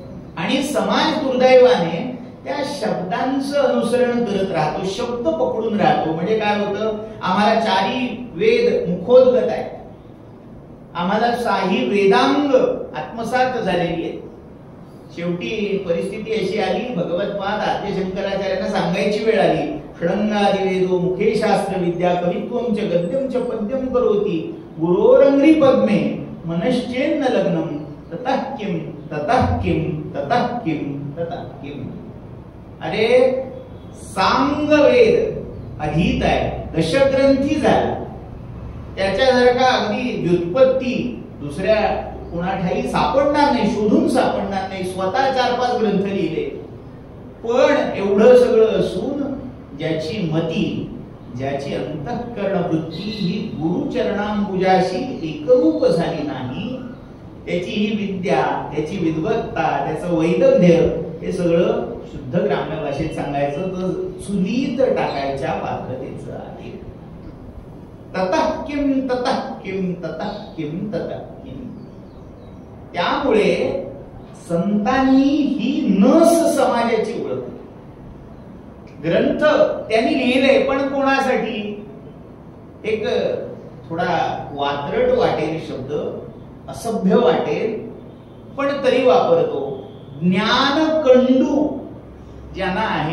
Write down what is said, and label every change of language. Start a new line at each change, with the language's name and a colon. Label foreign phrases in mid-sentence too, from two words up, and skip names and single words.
Marathi: आणि समाज दुर्दैवाने त्या शब्दांचं अनुसरण करत राहतो, शब्द पकडून राहतो. म्हणजे काय होतं, आम्हाला चारी वेद मुखोद्गत आहेत, आम्हाला साही वेदांग आत्मसात झालेली आहे. शेवटी परिस्थिती अशी आली, भगवत्पाद आद्य शंकराचार्यांना सांगायची वेळ आली,
Sanskrit: षडंगादि वेदो मुखे शास्त्र विद्या कवित्वम च गद्यम च पद्यम करोति गुरोरंग्री पद्मे मनश्चेन्न लग्नम ततः किम ततः किम ततः किम ततः किम.
Marathi: अरे सांग वेद अधीत आहे, दशग्रंथी झाला, त्याच्या जर का अगदी व्युत्पत्ती दुसऱ्या कुणाठाई सापडणार नाही, शोधून सापडणार नाही, स्वतः 4-5 ग्रंथ लिहिले. पण एवढं सगळं असून ज्याची मती, ज्याची अंतःकरण वृत्ती ही गुरुचरणांबुजाशी एकरूप झाली नाही, त्याची ही विद्या, त्याची विद्वत्ता, त्याचं वैदग्ध्य हे सगळं शुद्ध ग्राम्य भाषेत सांगायचं तर चुलीत टाकायच्या पात्रतेचं आहे.
Sanskrit: ततः किम ततः किम ततः किम ततः किम.
Marathi: त्यामुळे संतांनी ही नस समाजाची ओळख. ग्रंथ त्यांनी लिहिले पण कोणासाठी, एक थोडा वात्रट वाटेल शब्द, असभ्य वाटेल, पण तरी वापरतो, ज्ञानकंडू ज्यांना आहे.